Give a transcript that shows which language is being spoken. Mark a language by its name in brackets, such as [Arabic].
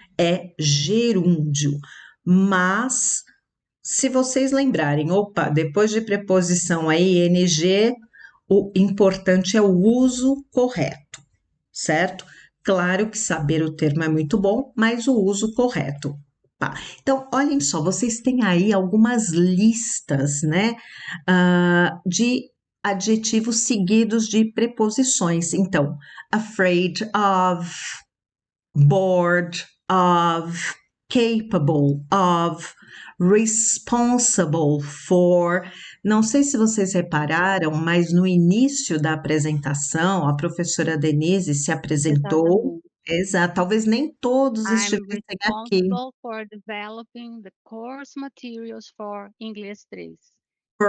[Portuguese] É gerúndio. Mas se vocês lembrarem, opa, depois de preposição a ing, o importante é o uso correto, certo? Claro que saber o termo é muito bom, mas o uso correto. Tá. Então, olhem só, vocês têm aí algumas listas, né, de adjetivos seguidos de preposições. [English] Então, afraid of, bored of, capable of, responsible for. [Portuguese] Não sei se vocês repararam, mas no início da apresentação, a professora Denise se apresentou. Exatamente. Exato, talvez nem todos [English] I'm [Portuguese] estivessem aqui. [English] responsible for developing the course materials for Inglês 3. Eu